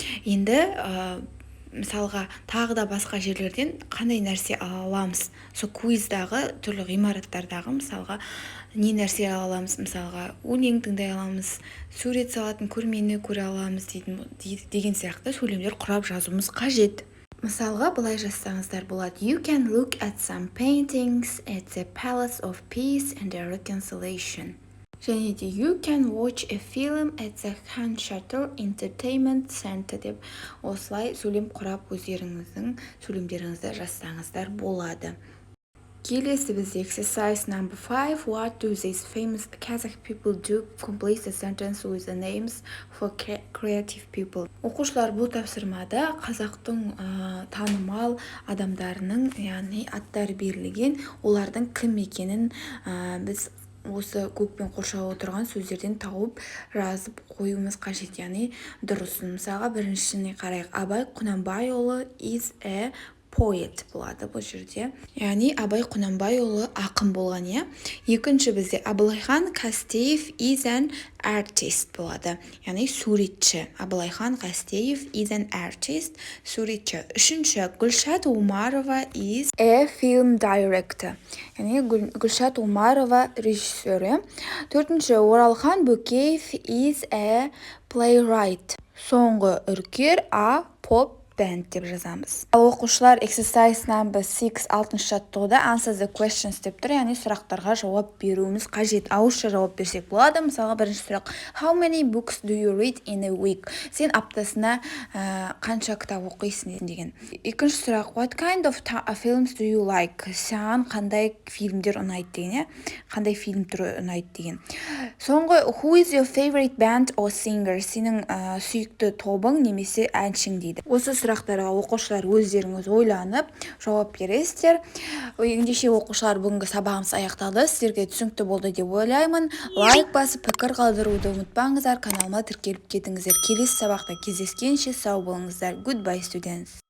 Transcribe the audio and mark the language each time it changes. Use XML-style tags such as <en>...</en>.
<kk>Енді мысалға тағы да басқа жерлерден қандай нәрсе ала аламыз? Сол квиздағы түрлі ғимараттардағы мысалға не нәрсе ала аламыз? Мысалға өлең тыңдай аламыз, сурет салатын көрмені көре аламыз деген сияқты сөйлемдер құрап жазуымыз қажет. Мысалға былай жазсаңыздар болады:</kk> <en>You can look at some paintings at the Palace of Peace and Reconciliation.</en> <kk>Және де</kk> <en>You can watch a film at the Han Chateau Entertainment Center</en> <kk>деп осылай сөйлем құрап өздеріңіздің сөйлемдеріңізді жазсаңыздар болады. Келесі бізде</kk> <en>exercise number 5. What do these famous Kazakh people do? Complete the sentence with the names for creative people.</en> <kk>Оқушылар бұл тапсырмада қазақтың танымал адамдарының, яғни аттары берілген, олардың кім екенін біз осы көкпен қоршау отырған сөздерден тауып жазып қоюымыз қажет, яғни дұрысын. Мысалға біріншісіне қарайық: Абай Құнанбайұлы</kk> <en>is a poet</en> <kk>болады бұл жерде. Яғни Абай Құнанбайұлы ақын болған, иә. Екінші бізде Абылайхан Қастеев</kk> <en>is an artist</en> <kk>болады. Яғни суретші. Абылайхан Қастеев</kk> <en>is an artist,</en> <kk>суретші. Үшінші</kk> <en>Гүлшат Умарова is a film director.</en> <kk>Яғни Гүлшат Умарова режиссері. Төртінші</kk> <en>Оралхан Бөкеев is a playwright.</en> <kk>Соңғы Үркер</kk> <en>a pop band</en> <kk>деп жазамыз. Ал оқушылар</kk> <en>exercise number 6 6-шы жаттығуда answer the questions</en> <kk>деп тұр, яғни сұрақтарға жауап беруіміз қажет. Ауызша жауап берсек болады. Мысалға бірінші сұрақ:</kk> <en>How many books do you read in a week?</en> <kk>Сен аптасына қанша кітап оқисың деген. Екінші сұрақ:</kk> <en>What kind of films do you like?</en> <kk>Саған қандай фильмдер ұнайды деген, қандай фильм түрі ұнайды деген. Соңғы</kk> <en>Who is your favorite band or singer?</en> <kk>Сенің сүйікті тобың немесе әншің дейді. Осы сұрақтарға оқушылар өздеріңіз ойланып жауап бересіздер. Ендеше оқушылар, бүгінгі сабағымыз аяқталды. Сіздерге түсінікті болды деп ойлаймын. Лайк басып пікір қалдыруды ұмытпаңыздар. Каналыма тіркеліп кетіңіздер. Келесі сабақта кездескенше сау болыңыздар.</kk> <en>Goodbye, students.</en>